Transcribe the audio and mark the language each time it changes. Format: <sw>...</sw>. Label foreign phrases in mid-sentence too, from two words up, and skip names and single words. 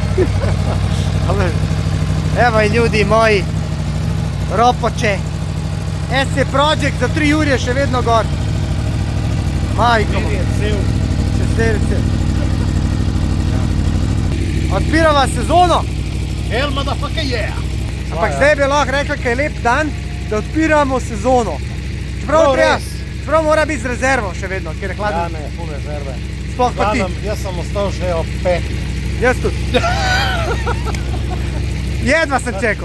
<sl>Evo in ljudi moji, ropoče. SC Project za 3 ure še vedno gor. Majko. Čez selce. Odpirava sezono.</sl> <en>Hell motherfucker yeah!</en> <sl>Ampak zdaj bi lahko rekla, kaj je lep dan, da odpiramo sezono. Čeprav mora biti z rezervo še vedno, ker je hladno. Ja, ne,</sl> <hr>pune rezerve.</hr> <sl>Sploh pa ti. Jaz sem ostal že ob 5. Jaz tudi.</sl> <hr>Jedva sem čekal.</hr>